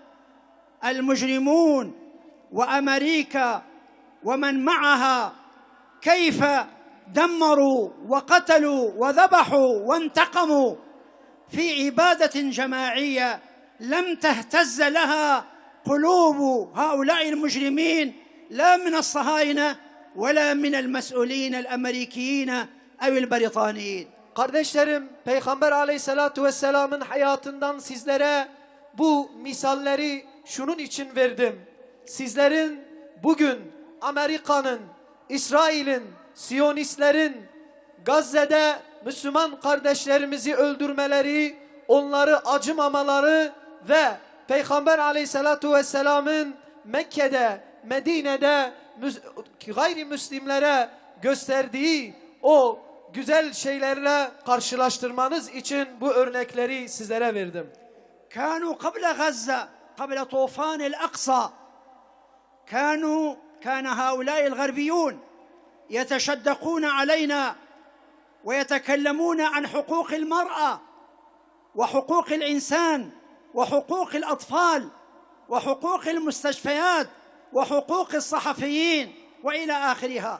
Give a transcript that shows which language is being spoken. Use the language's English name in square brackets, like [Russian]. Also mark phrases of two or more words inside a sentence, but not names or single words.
[Arabic] المجرمون وأمريكا ومن معها، كيف دمروا وقتلوا وذبحوا وانتقموا في عبادة جماعية لم تهتز لها قلوب هؤلاء المجرمين لا من الصهاينة ولا من المسؤولين الأمريكيين أو البريطانيين. [Turkish] Kardeşlerim, Peygamber [Arabic] عليه الصلاة والسلام'ın [Turkish] hayatından sizlere bu misalleri şunun için verdim. Sizlerin bugün Amerika'nın, İsrail'in, Siyonistlerin Gazze'de Müslüman kardeşlerimizi öldürmeleri, onları acımamaları ve Peygamber [Arabic] عليه الصلاة والسلام [Turkish] Mekke'de, Medine'de gayrimüslimlere gösterdiği o güzel şeylerle karşılaştırmanız için bu örnekleri sizlere verdim. [Arabic] كانوا قبل غزة قبل طوفان الأقصى كان هؤلاء الغربيون يتشدقون علينا ويتكلمون عن حقوق المرأة وحقوق الإنسان وحقوق الأطفال وحقوق المستشفيات وحقوق الصحفيين وإلى آخرها.